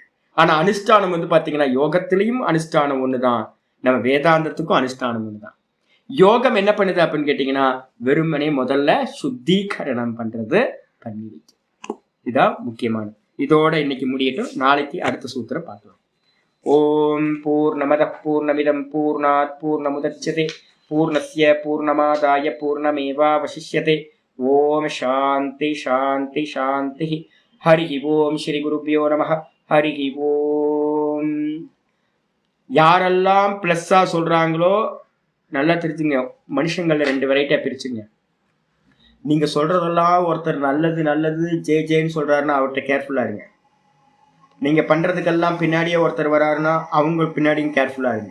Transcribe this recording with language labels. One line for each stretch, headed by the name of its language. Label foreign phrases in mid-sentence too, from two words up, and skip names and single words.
Tamil: ஆனா அனுஷ்டானம் வந்து பாத்தீங்கன்னா யோகத்திலையும் அனுஷ்டானம் ஒண்ணுதான், நம்ம வேதாந்தத்துக்கும் அனுஷ்டானம் ஒண்ணுதான். யோகம் என்ன பண்ணுது அப்படின்னு கேட்டீங்கன்னா வெறுமனே முதல்ல சுத்திகரணம் பண்றது பண்ணி வைக்க, இதான் முக்கியமானது. இதோட இன்னைக்கு முடியட்டும், நாளைக்கு அடுத்த சூத்திரம் பார்க்கலாம்.
Sanskrit: ॐ पूर्णमदः पूर्णमिदं पूर्णात् पूर्णमुदच्यते पूर्णस्य पूर्णमादाय पूर्णमेवावशिष्यते. ॐ शान्तिः शान्तिः शान्तिः. हरिः ॐ श्री गुरुभ्यो नमः. हरिः ॐ.
Tamil: யாரெல்லாம் பிளஸ்ஸா சொல்றாங்களோ நல்லா தெரிஞ்சுங்க, மனுஷங்கள்ல 2 வெரைட்டியா பிரிச்சுங்க. நீங்க சொல்றதெல்லாம் ஒருத்தர் நல்லது நல்லது ஜேன்னு சொல்றாருன்னா அவர்கிட்ட கேர்ஃபுல்லா இருங்க. நீங்க பண்றதுக்கெல்லாம் பின்னாடியே ஒருத்தர் வராருன்னா அவங்க பின்னாடியும் கேர்ஃபுல்லா இருங்க.